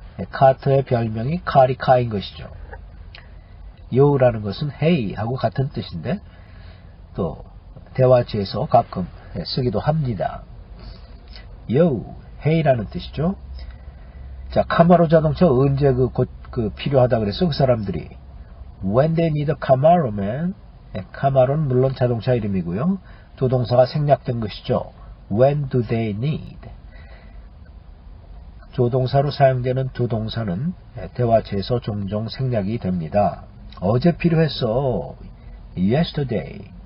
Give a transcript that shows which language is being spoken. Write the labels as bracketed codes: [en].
[ko] 카터의 별명이 카리카인 것이죠. Yo라는 것은 hey 하고 같은 뜻인데 또 대화지에서 가끔 쓰기도 합니다. Yo, hey라는 뜻이죠. 자, 카마로 자동차 언제 필요하다 그랬어? 그 사람들이. [en] When they need a Camaro, man. [ko] 카마로는 물론 자동차 이름이고요. 두 동사가 생략된 것이죠. [en] When do they need? [ko] 조동사로 사용되는 두 동사는 대화체에서 종종 생략이 됩니다. 어제 필요했어. [en] Yesterday.